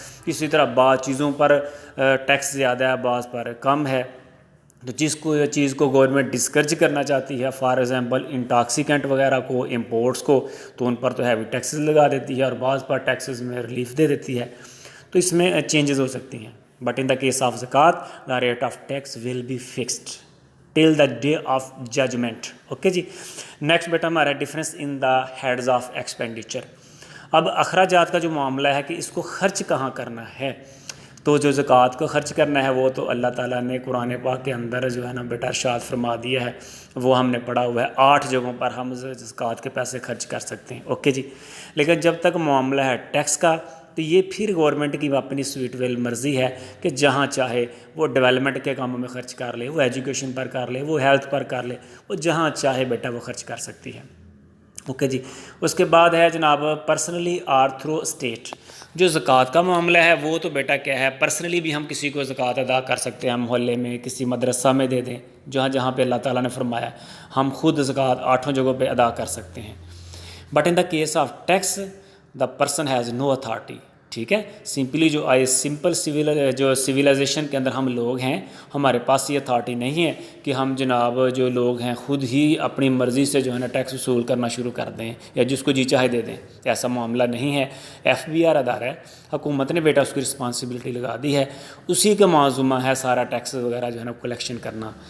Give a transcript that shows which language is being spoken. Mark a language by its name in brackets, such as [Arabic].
[Urdu] کسی طرح بعض چیزوں پر ٹیکس زیادہ ہے، بعض پر کم ہے، تو جس کو یہ چیز کو گورنمنٹ ڈسکرج کرنا چاہتی ہے، فار ایگزامپل انٹاکسیکینٹ وغیرہ کو، امپورٹس کو، تو ان پر تو ہیوی ٹیکسز لگا دیتی ہے اور بعض پر ٹیکسز میں ریلیف دے دیتی ہے، تو اس میں چینجز ہو سکتی ہیں. [English] But in the case of zakat the rate of tax will be fixed till the day of judgment. Okay جی. Next بیٹا ہمارا difference in the heads of expenditure. [Urdu] اب اخراجات کا جو معاملہ ہے کہ اس کو خرچ کہاں کرنا ہے، تو جو زکوٰۃ کو خرچ کرنا ہے وہ تو اللہ تعالیٰ نے قرآن پاک کے اندر جو ہے نا بیٹا ارشاد فرما دیا ہے، وہ ہم نے پڑھا ہوا ہے. 8 جگہوں پر ہم زکوٰۃ کے پیسے خرچ کر سکتے ہیں. اوکے جی. لیکن جب تک معاملہ ہے ٹیکس کا، تو یہ پھر گورنمنٹ کی اپنی سویٹ ویل مرضی ہے کہ جہاں چاہے وہ ڈیولپمنٹ کے کاموں میں خرچ کر لے، وہ ایجوکیشن پر کر لے، وہ ہیلتھ پر کر لے، وہ جہاں چاہے بیٹا وہ خرچ کر سکتی ہے. اوکے جی. اس کے بعد ہے جناب [English] Personally or through state. [Urdu] جو زکوٰۃ کا معاملہ ہے وہ تو بیٹا کیا ہے، پرسنلی بھی ہم کسی کو زکوٰۃ ادا کر سکتے ہیں، محلے میں کسی مدرسہ میں دے دیں، جہاں جہاں پہ اللہ تعالیٰ نے فرمایا ہم خود زکوٰۃ 8 جگہوں پہ ادا کر سکتے ہیں. [English] But in the case of tax the person has no authority. [Urdu] ٹھیک ہے. سمپلی جو سمپل سویلائزیشن کے اندر ہم لوگ ہیں، ہمارے پاس یہ اتھارٹی نہیں ہے کہ ہم جناب جو لوگ ہیں خود ہی اپنی مرضی سے جو ہے نا ٹیکس وصول کرنا شروع کر دیں یا جس کو جی چاہے دے دیں. ایسا معاملہ نہیں ہے. FBR ادارہ ہے، حکومت نے بیٹا اس کی رسپانسبلٹی لگا دی ہے، اسی کا معذمہ ہے سارا ٹیکس وغیرہ جو ہے نا کلیکشن کرنا.